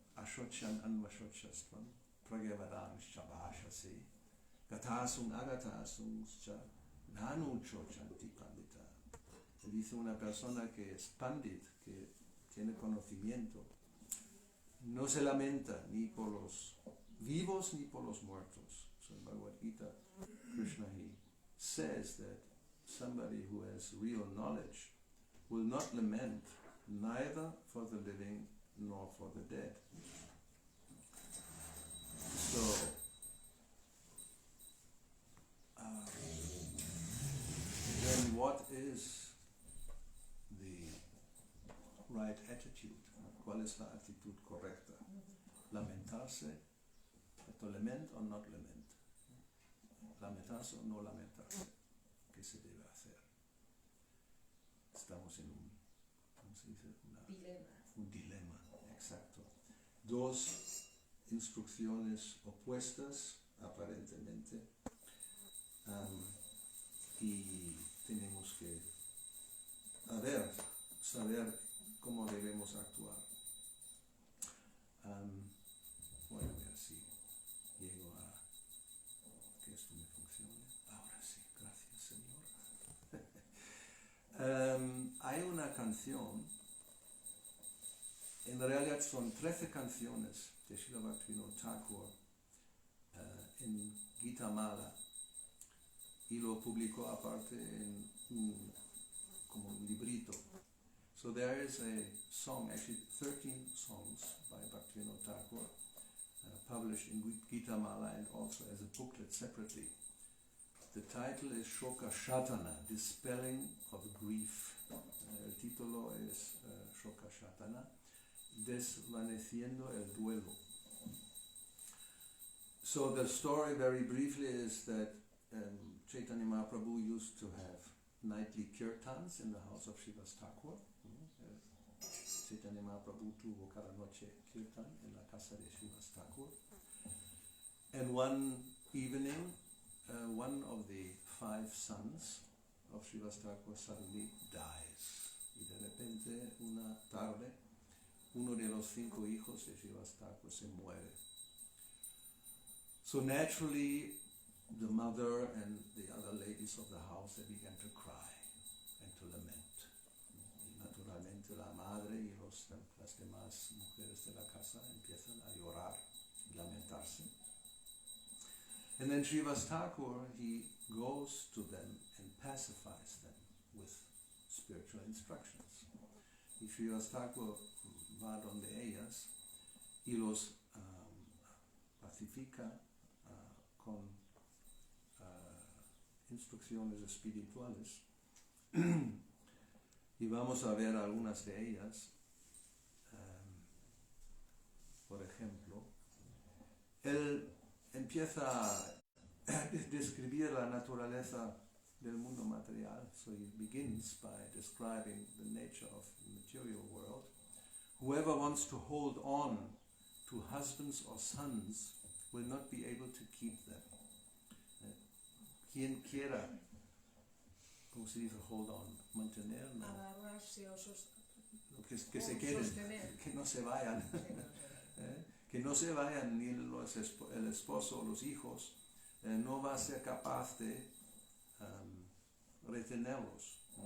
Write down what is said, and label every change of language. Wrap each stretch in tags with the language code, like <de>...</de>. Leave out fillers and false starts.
<sa>Ashochan anvashochastvam pragyavadanshcha bhashase gatasum agatasum cha nanu chochanti pandita.</sa> <es>Dice una persona que es pandit, que tiene conocimiento, no se lamenta ni por los vivos ni por los muertos.</es> <en>So in Bhagavad Gita, Krishna, he says that somebody who has real knowledge will not lament neither for the living nor for the dead. So, then what is the right attitude?</en> <es>¿Cuál es la actitud correcta? ¿Lamentarse?</es> <en>¿To lament or not lament?</en> <es>¿Lamentarse o no lamentarse? ¿Qué se debe hacer? Estamos en un, ¿cómo se dice? Un dilema, exacto. Dos instrucciones opuestas, aparentemente, y tenemos que saber cómo debemos actuar. Voy a ver si llego a que esto me funcione. Ahora sí, gracias, Señor. Hay una canción, en realidad son 13 canciones de Srila Bhaktivinoda Thakur en Gita Mala, y lo publicó aparte en como un librito.</es> <en>So there is a song, actually 13 songs by Bhaktivinoda Thakur, published in Gita Mala and also as a booklet separately. The title is Shoka Shatana, Dispelling of Grief.</en> <es>El título es Shoka Shatana, Desvaneciendo el Duelo.</es> <en>So the story very briefly is that Chaitanya Mahaprabhu used to have nightly kirtans in the house of Srivas Thakur.</en> <es>Chaitanya Mahaprabhu tuvo cada noche kirtan en la casa de Srivas Thakur.</es> <en>And one evening, one of the 5 sons of Srivas Thakur suddenly dies.</en> <es>Y de repente, una tarde, uno de los 5 hijos de Srivas Thakur se muere.</es> <en>So naturally, the mother and the other ladies of the house, they began to cry and to lament.</en> <es>Y naturalmente la madre y las demás mujeres de la casa empiezan a llorar y lamentarse.</es> <en>And then Srivas Thakur, he goes to them and pacifies them with spiritual instructions.</en> <es>Y Srivas Thakur va donde ellas y los pacifica con instrucciones espirituales. Y vamos a ver algunas de ellas. Por ejemplo, él empieza a describir la naturaleza del mundo material.</es> <en>So he begins by describing the nature of the material world. Whoever wants to hold on to husbands or sons will not be able to keep them.</en> <es>Quien quiera, ¿cómo se dice</es> <en>hold on?</en> <es>Mantener, ¿no? Agarrarse o que se queden, sostener. que no se vayan. Que no se vayan ni el esposo o los hijos, no va a ser capaz de retenerlos.</es>